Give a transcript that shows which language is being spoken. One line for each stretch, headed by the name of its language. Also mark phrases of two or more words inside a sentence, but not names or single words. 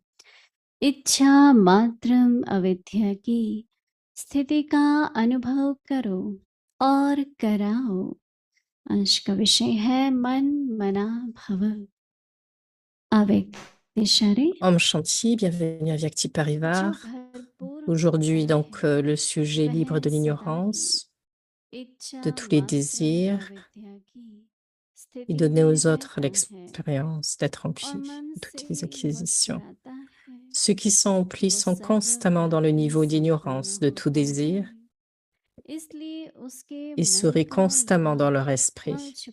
Hindi: इच्छा मात्रम अविद्या की स्थिति का अनुभव करो और कराओ। अंश का विषय है मन मना भव। अव्यक्त इशारे। ओम शांति,
French: bienvenue à Vyakti Parivar. Aujourd'hui, donc, le sujet libre de l'ignorance, de tous les désirs, et donner aux autres l'expérience d'être emplis de toutes les acquisitions. Ceux qui sont emplis sont constamment dans le niveau d'ignorance de tout désir et seraient constamment dans leur esprit.